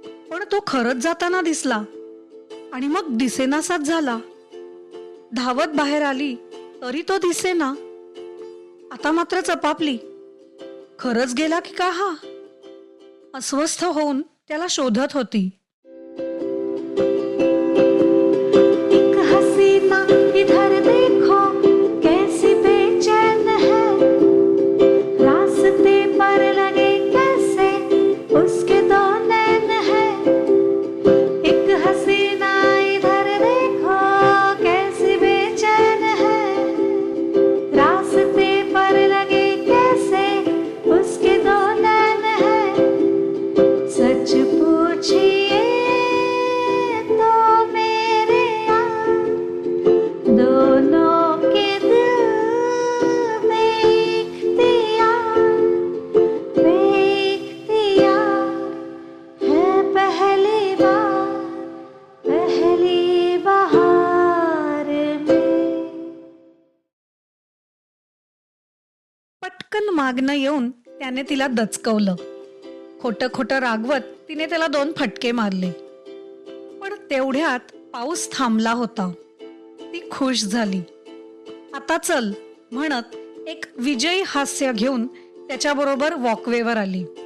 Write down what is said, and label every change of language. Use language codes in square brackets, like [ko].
[mr] पण तो खरंच जाताना दिसला आणि मग दिसेनासाच झाला. धावत बाहेर आली तरी तो दिसेना. आता मात्र चपापली. खरंच गेला की का हा? अस्वस्थ होऊन त्याला शोधत होती. [hi] एक हसीना इधर देखो कैसी बेचैन है, रास्ते पर लगे कैसे उसके दो नैन है। एक हसीना इधर देखो कैसी बेचैन है, रास्ते पर लगे कैसे उसके दो नैन है। सच पूछिए तो मेरे यार, दोनों के दिल में इख्तियार है पहली बहार में। [mr] पटकन मागणं येऊन त्याने तिला दचकवलं. खोटं खोटं रागवत तिने त्याला 2 फटके मारले. पण तेवढ्यात पाऊस थांबला होता. ती खुश झाली. आता चल म्हणत एक विजयी हास्य घेऊन त्याच्याबरोबर वॉकवेवर आली.